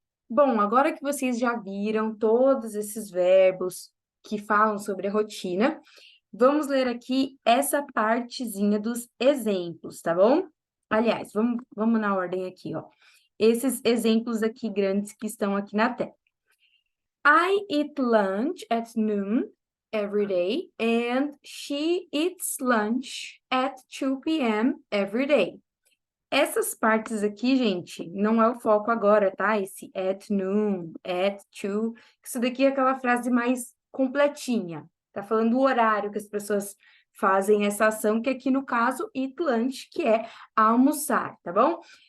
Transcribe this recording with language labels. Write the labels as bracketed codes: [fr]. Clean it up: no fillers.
[pt] Bom, agora que vocês já viram todos esses verbos que falam sobre a rotina, vamos ler aqui essa partezinha dos exemplos, tá bom? Aliás, vamos na ordem aqui, ó. Esses exemplos aqui grandes que estão aqui na tela. [en] I eat lunch at noon every day, and she eats lunch at 2 p.m. every day. [pt] Essas partes aqui, gente, não é o foco agora, tá? Esse at noon, at 2, isso daqui é aquela frase mais completinha. Tá falando o horário que as pessoas fazem essa ação, que aqui no caso, eat lunch, que é almoçar, tá bom?